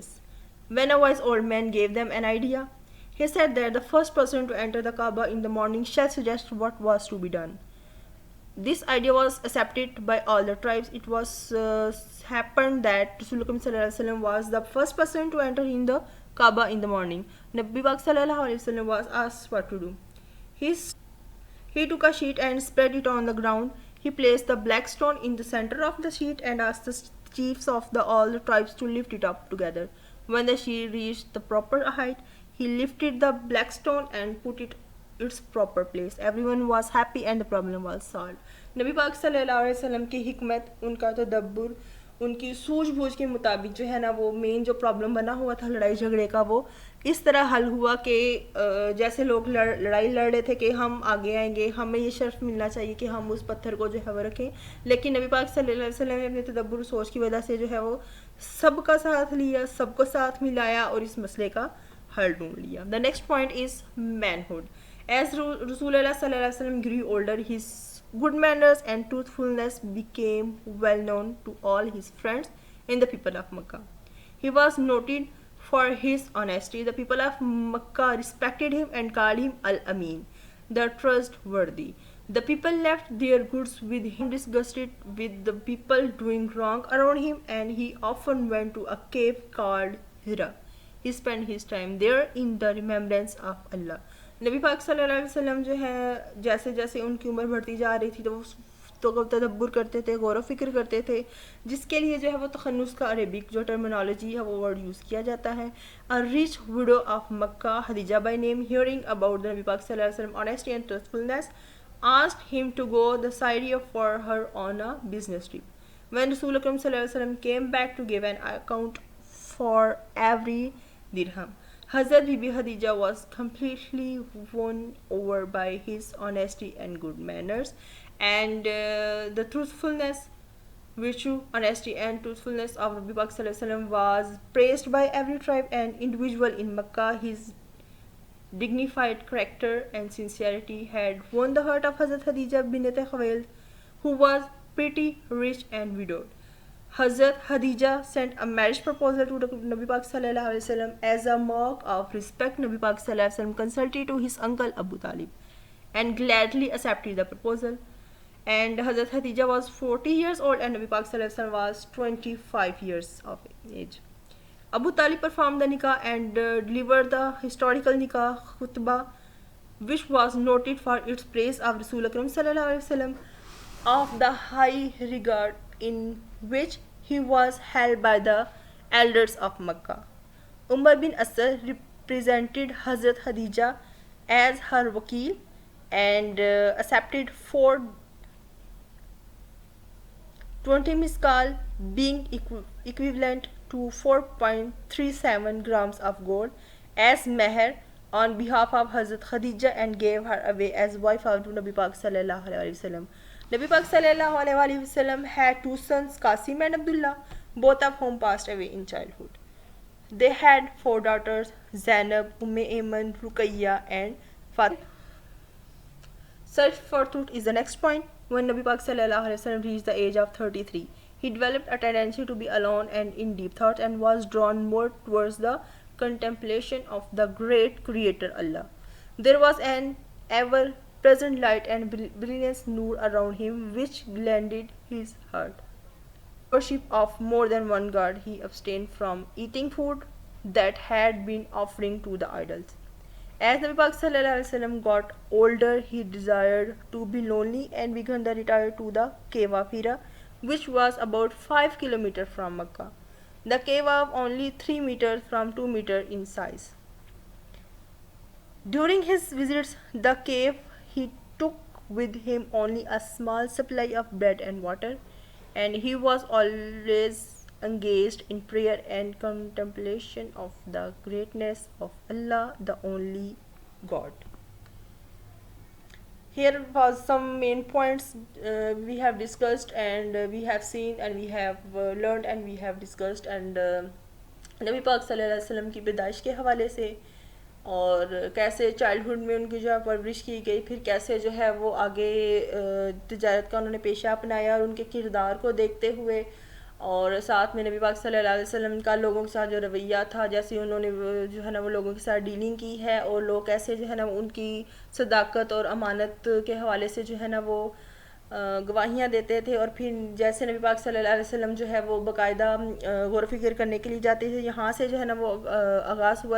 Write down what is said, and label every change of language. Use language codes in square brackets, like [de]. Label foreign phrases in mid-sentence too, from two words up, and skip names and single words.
[en] When a wise old man gave them an idea, he said that the first person to enter the Kaaba in the morning shall suggest what was to be done. This idea was accepted by all the tribes. It was happened that Rasulullah was the first person to enter in the Kaaba in the morning. [ur] نبی پاک [ar] صلى الله عليه وسلم [en] was asked what to do. He took a sheet and spread it on the ground. He placed the black stone in the center of the sheet and asked the chiefs of all the tribes to lift it up together. When the sheet reached the proper height, he lifted the black stone and put it its proper place. Everyone was happy and the problem was solved. [ur] نبی پاک [ar] صلى الله عليه وسلم [ur] کی حکمت، ان کا تدبر، ان کی سوجھ بوجھ کے مطابق جو ہے نا، وہ مین جو پرابلم بنا ہوا تھا لڑائی جھگڑے کا، وہ اس طرح حل ہوا کہ جیسے لوگ لڑائی لڑ رہے تھے کہ ہم آگے آئیں گے، ہمیں یہ شرف ملنا چاہیے کہ ہم اس پتھر کو جو ہے وہ رکھیں، لیکن نبی پاک [ar] صلى الله عليه وسلم [ur] نے اپنے تدبر سوچ کی وجہ سے جو ہے وہ سب کا ساتھ لیا، سب کو ساتھ ملایا اور اس مسئلے کا حل ڈھونڈ لیا. [en] The next point is manhood. As Rasulullah [ar] صلى الله عليه وسلم [en] grew older, his good manners and truthfulness became well known to all his friends and the people of Makkah. He was noted for his honesty. The people of Makkah respected him and called him Al-Amin, the trustworthy. The people left their goods with him, disgusted with the people doing wrong around him, and he often went to a cave called Hira. He spent his time there in the remembrance of Allah. [ur] نبی پاک [ar] صلى الله عليه وسلم [ur] جو ہے جیسے جیسے ان کی عمر بڑھتی جا رہی تھی تو وہ تدبر کرتے تھے، غور و فکر کرتے تھے، جس کے لیے جو ہے وہ تحنث کا عربک جو ٹرمینالوجی ہے وہ तखन्नुस का अरबिक जो टर्मिनोलॉजी है वो [en] word use [ur] کیا جاتا ہے. [en] A rich widow of Makkah, Khadija by name, hearing about the [ur] نبی پاک [ar] صلى الله عليه وسلم [en] honesty and truthfulness, asked him to go the Syria for her on a business trip. When [ur] رسول اکرم [ar] صلى الله عليه وسلم [en] came back to give an account for every dirham, Hazrat Bibi Khadija was completely won over by his honesty and good manners, and the truthfulness, virtue, honesty and truthfulness of [ur] نبی پاک [ar] صلى الله عليه وسلم [en] was praised by every tribe and individual in Makkah. His dignified character and sincerity had won the heart of Hazrat Khadija bint Khuwailid, who was pretty rich and widowed. Hazrat Khadija sent a marriage proposal to [ur] نبی پاک [ar] صلى الله عليه وسلم [en] as a mark of respect. [ur] نبی پاک [ar] صلى الله عليه وسلم [en] consulted to his uncle Abu Talib and gladly accepted the proposal. And Hazrat Khadija was 40 years old and [ur] نبی پاک [ar] صلى الله عليه وسلم [en] was 25 years of age. Abu Talib performed the nikah and delivered the historical [ur] نکاح خطبہ, [en] which was noted for its praise of [ur] رسول اکرم [ar] صلى الله عليه وسلم, [en] of the high regard in which he was held by the elders of Makkah. Umar bin Asad represented Hazrat Khadija as her wakil and accepted 420 miskal, being equivalent to 4.37 grams of gold, as meher on behalf of Hazrat Khadija and gave her away as wife of [ur] نبی پاک [ar] صلى الله عليه وسلم. [ur] نبی پاک [ar] صلى الله عليه وسلم [en] had two sons, Qasim and Abdullah, both of whom passed away in childhood. They had four daughters, Zainab, Ayman, Ruqayya and Fatima. Search for truth is the next point. When [ur] نبی پاک [ar] صلى الله عليه وسلم [en] reached the age of 33, he developed a tendency to be alone and in deep thought and was drawn more towards the contemplation of the great Creator Allah. There was an ever-present light and brilliance nur around him which blended his heart. Worship of more than one god, he abstained from eating food that had been offering to the idols. As [ur] نبی پاک [ar] صلى الله عليه وسلم [en] got older, he desired to be lonely and began to retire to the cave of Hira, which was about 5 kilometers from Makkah. The cave was only 3 meters from 2 meters in size. During his visits the cave, he took with him only a small supply of bread and water, and he was always engaged in prayer and contemplation of the greatness of Allah, the only God. Here was some main points we have discussed and we have seen and we have learned and we have discussed, and [ur] نبی پاک [ar] صلى الله عليه وسلم [ur] کی پیدائش کے حوالے سے اور کیسے چائلڈہڈ میں ان کی جو ہے پرورش کی گئی، پھر کیسے جو ہے وہ آگے تجارت کا انہوں نے پیشہ اپنایا اور ان کے کردار کو دیکھتے ہوئے، اور ساتھ میں نبی پاک [ar] صلى الله عليه وسلم [ur] کا لوگوں کے ساتھ جو رویہ تھا، جیسے انہوں نے جو ہے نا وہ لوگوں کے ساتھ ڈیلنگ کی ہے اور لوگ کیسے جو ہے نا ان کی صداقت اور امانت کے حوالے سے جو ہے نا وہ گواہیاں دیتے تھے، اور پھر جیسے نبی پاک [ar] صلى الله عليه وسلم [ur] جو ہے وہ باقاعدہ غور فکر کرنے کے لیے جاتے تھے، یہاں سے جو ہے نا وہ آغاز ہوا.